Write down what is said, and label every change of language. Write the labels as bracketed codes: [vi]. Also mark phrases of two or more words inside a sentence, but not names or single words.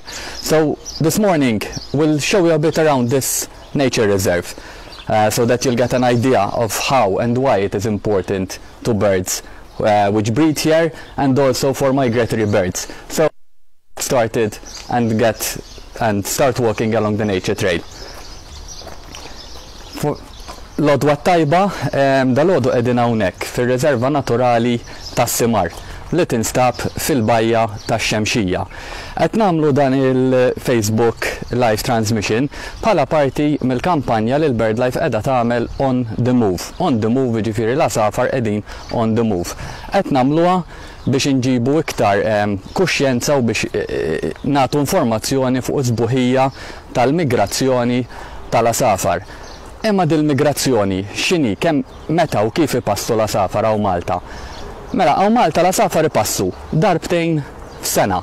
[en] So this morning we'll show you a bit around this nature reserve so that you'll get an idea of how and why it is important to birds which breed here, and also for migratory birds. So started and start walking along the nature trail. [mt] L-għodwa tajba, dal-għodu qegħdin hawnhekk fir-riserva naturali tas-Simar li tinstab fil-bajja tax-Xemxija. Qed nagħmlu dan il-Facebook [en] live transmission [mt] bħala parti mill-kampanja li l-BirdLife qiegħda tagħmel On the Move. [en] On the Move [mt] jiġifieri l-għasafar qegħdin on the move. Qed nagħmluha biex inġibu iktar kuxjenza u biex nagħtu informazzjoni fuq is-sbuħija tal-migrazzjoni tal-għasafar. Imma dil-migrazzjoni x'inhi, kemm, meta u kif ipassu l-għasafar hawn Malta? Mela, hawn Malta l-għasafar ipassu darbtejn f'sena.